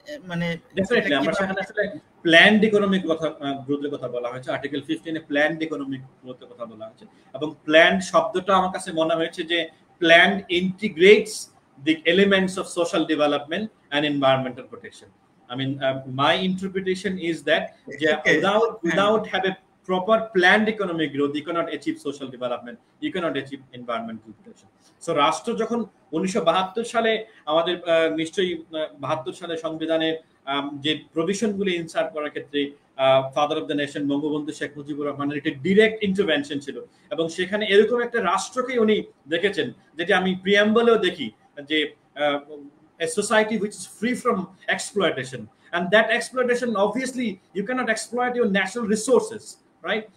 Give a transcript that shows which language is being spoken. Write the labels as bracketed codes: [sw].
[bn] মানে ডেফিনেটলি আমরা সেখানে আসলে প্ল্যান্ড ইকোনমিক গ্রোথের কথা বলা হয়েছে, আর্টিকেল 15-এ প্ল্যান্ড ইকোনমিক গ্রোথের কথা বলা হয়েছে, এবং প্ল্যান্ড শব্দটা আমার কাছে মনে হয়েছে যে planned ইন্টিগ্রেটস [en] the elements of social development and environmental protection. I mean, my interpretation is that without have a proper planned economic growth, you cannot achieve social development, you cannot achieve environmental protection. [bn] So রাষ্ট্র যখন 1972 সালে আমাদের নিশ্চয়ই 72 সালে সংবিধানের যে প্রভিশনগুলি insert করার ক্ষেত্রে father of the nation Bangabandhu Sheikh Mujibur রহমানের একটা ডিরেক্ট ইন্টারভেনশন ছিল, এবং সেখানে এরকম একটা রাষ্ট্রকেই উনি দেখেছেন, যেটি আমি প্রিয়াম্বলেও দেখি যে [en] a society which is free from exploitation, and that exploitation obviously you cannot exploit your natural resources, right?